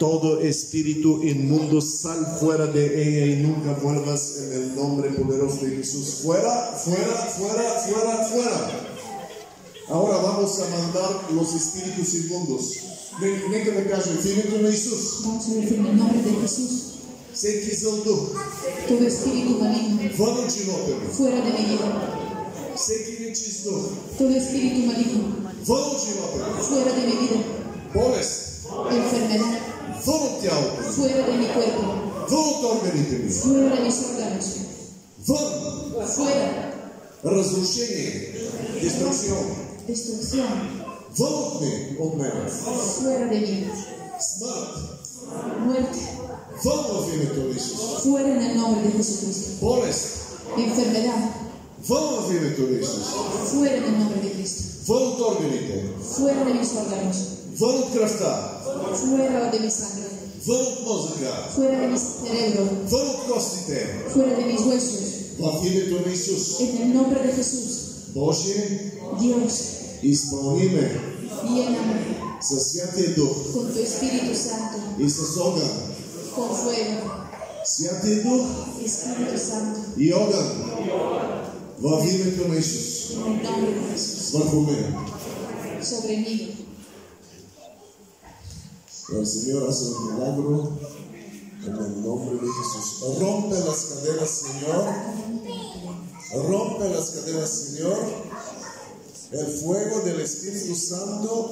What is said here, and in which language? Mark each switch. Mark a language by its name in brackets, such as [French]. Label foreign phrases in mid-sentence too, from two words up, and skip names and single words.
[Spanish] Todo espíritu inmundo, sal fuera de ella y nunca vuelvas en el nombre poderoso de Jesús. Fuera, fuera, fuera, fuera, fuera. Ahora vamos a mandar los espíritus inmundos. Ven que me callo, en el nombre de Jesús. Vamos a decir en el nombre de Jesús. [Bulgarian] Всеки зъл дух, [Spanish] Todo espíritu maligno, [Bulgarian] вън от живота ми. [Spanish] fuera de mi vida. [Bulgarian] Всеки нечист дух, [Spanish] Todo espíritu maligno, [Bulgarian] вън от живота ми. [Spanish] fuera de mi vida. [Bulgarian] Болест, [Spanish] Enfermedad, [Bulgarian] вън от тялото ми. [Spanish] fuera de mi cuerpo. [Bulgarian] Вън от органите ми. [Spanish] Fuera de mis órganos. [Bulgarian] Вън. [Spanish] Fuera. [Bulgarian] Разрушение, деструкцион. [Spanish] Destrucción. [Bulgarian] Вън от мен. [Spanish] Fuera de mí. [Bulgarian] Смърт. [Spanish] Muerte. [Bulgarian] Вън в името на Исус. [Spanish] Fuera en el nombre de Jesucristo. [Bulgarian] Болест. [Spanish] Enfermedad. [Bulgarian] Вън в името на Исус. [Spanish] Fuera en el nombre de Cristo. [Bulgarian] Вън от органите. [Spanish] Fuera de mis órganos. [Bulgarian] Вън от кръвта. [Spanish] Fuera de mi sangre. [Bulgarian] Вън от мозъка. [Spanish] Fuera de mi cerebro. [Bulgarian] Вън от костите. [Spanish] Fuera de mis huesos. [Bulgarian] В името на Исус. [Spanish] En el nombre de Jesús. [Bulgarian] Боже, [Spanish] Dios, [Bulgarian] изпълни ме [Spanish] lléname [Bulgarian] със Святия Дух [Spanish] con tu Espíritu Santo, [Bulgarian] и с огън. [Spanish] con fuego. [Bulgarian] Святия Дух [Spanish] Espíritu Santo, [Bulgarian] и огън в името на Исус. [Spanish] en el nombre de Jesús, [Bulgarian] Върху мен. [Spanish] sobre mí. El Señor hace un milagro en el nombre de Jesús. Rompe las cadenas, Señor. Rompe las cadenas, Señor. El fuego del Espíritu Santo.